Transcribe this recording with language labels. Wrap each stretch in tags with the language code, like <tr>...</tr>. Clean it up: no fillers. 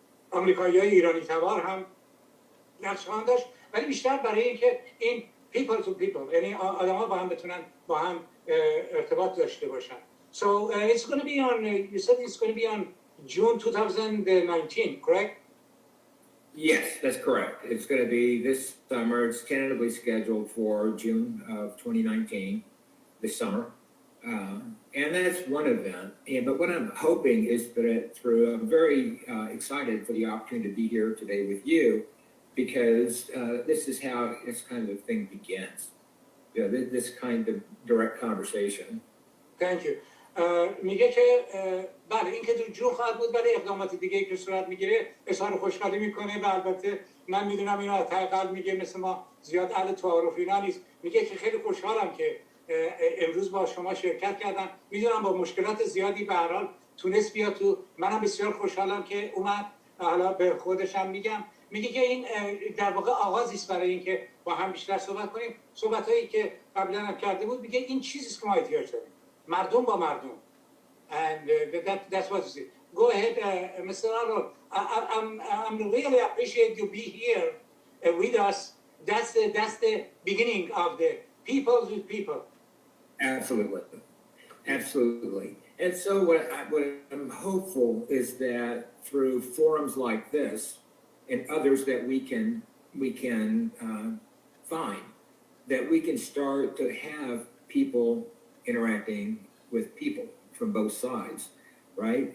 <fa>آمریکایی‌های ایرانی تبار هم نقش خواهند داشت، ولی بیشتر برای اینکه این</fa> <en>people to people،</en> <fa>یعنی آدم‌ها با هم بتونن با هم ارتباط داشته باشن.</fa> <en>So it's going to be on, you said it's going to be on June 2019, correct? Yes, that's correct. It's going to be this summer. It's tentatively scheduled for June of 2019, this summer. And that's one event. But what I'm hoping is that I'm very excited for the opportunity to be here today with you, because this is how this kind of thing begins. This kind of direct conversation. Thank you.</en> <fa>میگه که بله این که تو جون خواهد بود، ولی اقدامات دیگه که صورت میگیره اظهار خوشحالی میکنه و البته من میدونم اینو از ته قلب میگه، مثل ما زیاد اهل تعارف اینا نیست. میگه که خیلی خوشحالم که امروز با شما شرکت کردم، میدونم با مشکلات زیادی به هر حال تونست بیاد تو، منم بسیار خوشحالم که اومد. حالا به خودشم میگم، میگه که این در واقع آغازی است برای اینکه با هم بیشتر صحبت کنیم. صحبتایی که قبلا هم کرده بود، میگه این چیزیه که ما احتیاج داریم، مردم با مردم.</fa> <en>And that's what it is. Go ahead, Mr. Arnold. I'm really appreciate you be here with us. That's the beginning of the people with people. Absolutely. Absolutely. And so what I'm hopeful is that through forums like this and others that we can find, that we can start to have people interacting with people from both sides, right?</en>